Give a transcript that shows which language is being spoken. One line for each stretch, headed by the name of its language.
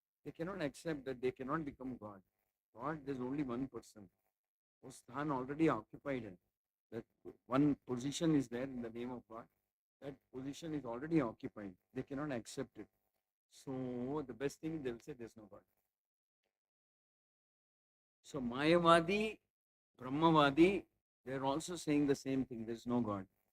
English: They cannot accept that they cannot become God. God, there's only one person.
Hindi: वो स्थान
English: already occupied
Hindi: है.
English: That one position is there in the name of God. That position is already occupied. They cannot accept it. So the best thing, they will say there's no God. So Mayavadi, Brahmavadi, they are also saying the same thing. There's no God.